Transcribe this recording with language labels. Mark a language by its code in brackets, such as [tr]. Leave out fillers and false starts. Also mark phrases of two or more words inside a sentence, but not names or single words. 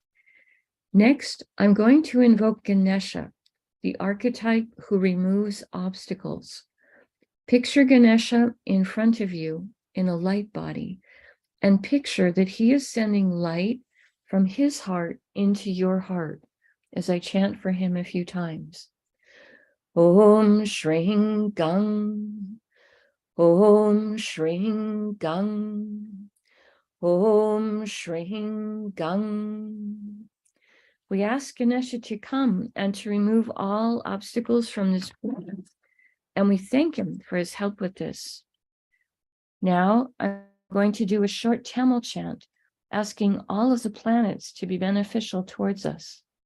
[en] Next, I'm going to invoke Ganesha, the archetype who removes obstacles. Picture Ganesha in front of you in a light body, and picture that he is sending light from his heart into your heart as I chant for him a few times. [sa] Om Shring Gang, Om Shring Gang, Om Shring Gang. [en] We ask Ganesha to come and to remove all obstacles from this path, and we thank him for his help with this. Now I'm going to do a short Tamil chant, asking all of the planets to be beneficial towards us.